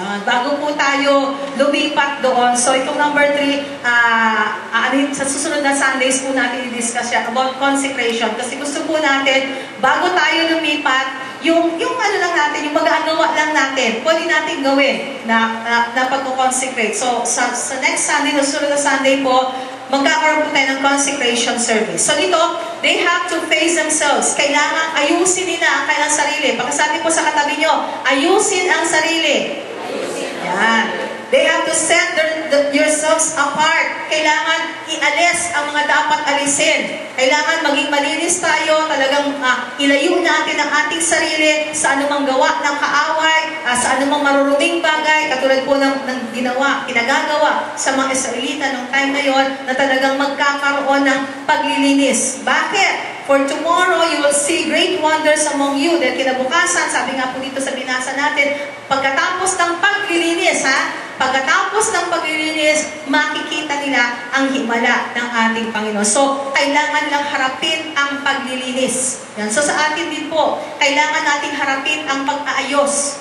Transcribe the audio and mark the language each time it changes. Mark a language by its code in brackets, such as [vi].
[tl] Yan. Bago po tayo lumipat doon. So itong number 3, sa susunod na Sundays po natin i-discuss siya about consecration. Kasi gusto po natin, bago tayo lumipat, yung ano lang natin, yung mag-aagawa lang natin, pwede natin gawin na pagko-consecrate. So, sa next Sunday, sa susunod na Sunday po, magkakaroon po tayo ng consecration service. [en] So, dito, they have to face themselves. [tl] Kailangan ayusin nila ang kanilang sarili. Pagkasabi po sa katabi nyo, ayusin ang sarili. Yan. [en] They have to set yourselves apart. [tl] Kailangan ialis ang mga dapat alisin. Kailangan maging malinis tayo. Talagang ilayo natin ang ating sarili sa anumang gawa ng kaaway, sa anumang maruruming bagay, katulad po ng pinagagawa sa mga Israelita noong time na yon, na talagang magkakaroon ng paglilinis. Bakit? [en] For tomorrow, you will see great wonders among you. [tl] Dahil kinabukasan, sabi nga po dito sa binasa natin, pagkatapos ng paglilinis, pagkatapos ng paglilinis, makikita nila ang himala ng ating Panginoon. So, kailangan lang harapin ang paglilinis. Yan. So, sa atin din po, kailangan natin harapin ang pag-aayos.